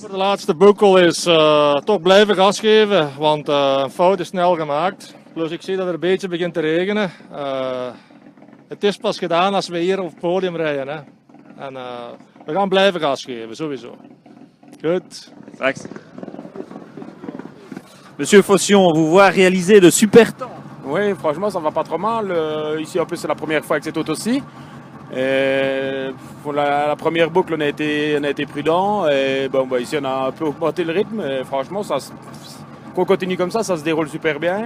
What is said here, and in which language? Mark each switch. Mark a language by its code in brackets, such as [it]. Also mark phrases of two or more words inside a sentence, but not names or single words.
[nl] voor de laatste boekel is toch blijven gas geven, want een fout is snel gemaakt. Plus ik zie dat het een beetje begint te regenen. Het is pas gedaan als we hier op het podium rijden. Hè. En we gaan blijven gas geven, sowieso. Goed. Straks. [fr] Monsieur Faution, on vous voit réaliser de super temps. Oui, franchement, ça va pas trop mal. Ici, en plus, c'est la première fois avec cette auto-ci. Et pour la première boucle, on a été prudent. Et bon, bah, ici, on a un peu augmenté le rythme. Et franchement, qu'on continue comme ça se déroule super bien.